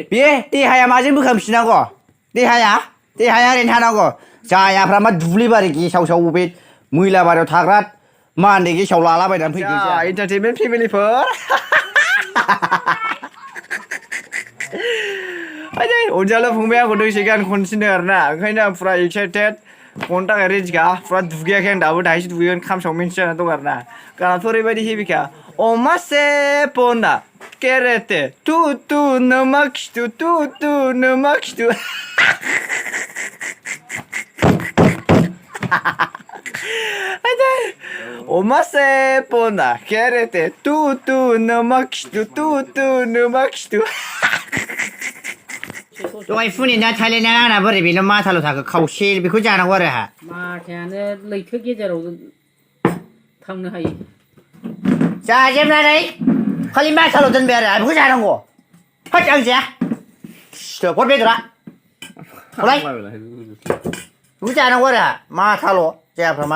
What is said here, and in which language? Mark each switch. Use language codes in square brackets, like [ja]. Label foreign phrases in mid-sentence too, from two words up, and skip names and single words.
[brx] बे देहाया माजों बोखांफिननांगौ देहाया ओरैनो थानांगौ जायाफ्रा मा दुब्लि बारि गेसाव बबे मैला बारियाव थाग्रा मानदे गेसाव लालाबायनानै फैगोन एन्टारटेनमेन्ट फेमिलिफोर अनजालु फंबाय आंखौ दसे गान खनसिनो आरोना ओंखायनो आं फुरा एक्साइटेड खननो थाखाय रेडिखा फुरा दुगैयाखै आं दाबो दाहायसो दुगैगोन खामसाव मिन्थि जाना दं आरोना गानाथ' ओरैबायदि हेबिखा अमासे पना केरेटे तु तु नोमा खिथु तु तु नोमा खिथु अमासे पना केरेटे तु तु नोमा खिथु तु तु नोमा खिथु दहाय फुनिना थाइलेना आंना बोरै बेल' माथाल' थाखो खावसे बेखौ जानांगौ आरो आहा माथायानो लैथो गेजेराव थांनो हायो जाजोबनानै खालि माथाल' दोनबाय आरो बेखौ जानांगौ होद आं जाया हर बेदरा हरलाय बेखौ जानांगौ आरो आहा माथाल' जायाफ्रा मा